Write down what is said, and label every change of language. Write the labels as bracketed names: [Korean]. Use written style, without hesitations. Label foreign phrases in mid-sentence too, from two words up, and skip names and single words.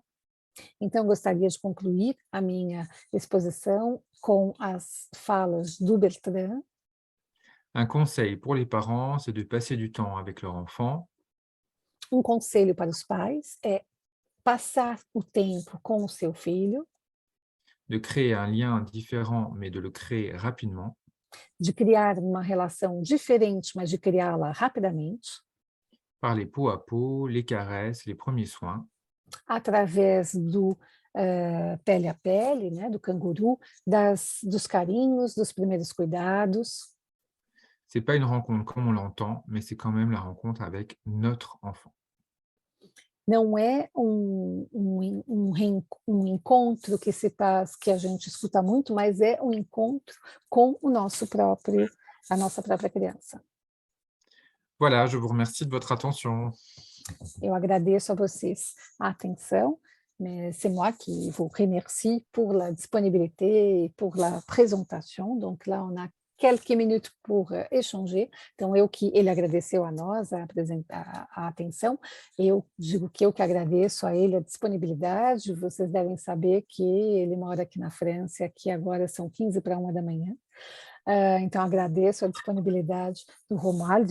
[Portuguese] Então, gostaria de concluir a minha exposição com as falas do Bertrand. [French] Un conseil pour les parents, c'est de passer du temps avec leur enfant, [Portuguese] Um conselho para os pais é passar o tempo com o seu filho, [French] de créer un lien différent, mais de le créer rapidement, [Portuguese] de criar uma relação diferente, mas de criá-la rapidamente, [French] par les peau à peau, les caresses, les premiers soins, [Portuguese] através do pele a pele, né, do canguru, dos carinhos, dos primeiros cuidados. [French] c'est pas une rencontre comme on l'entend, mais c'est quand même la rencontre avec notre enfant. [Portuguese] não é um encontro que se faz, que a gente escuta muito, mas é um encontro com o nosso próprio, a nossa própria criança. [French] Voilà, je vous remercie de votre attention. [Portuguese] Eu agradeço a vocês a atenção, [French] mais c'est moi qui vous remercie pour la disponibilité et pour la présentation. Donc là, on a quelques minutes pour échanger. [Portuguese] Então, ele agradeceu a nós a atenção, eu digo que eu que agradeço a ele a disponibilidade. Vocês devem saber que ele mora aqui na França, que agora são 15 para 1 da manhã. Então, agradeço a disponibilidade do Romualdo.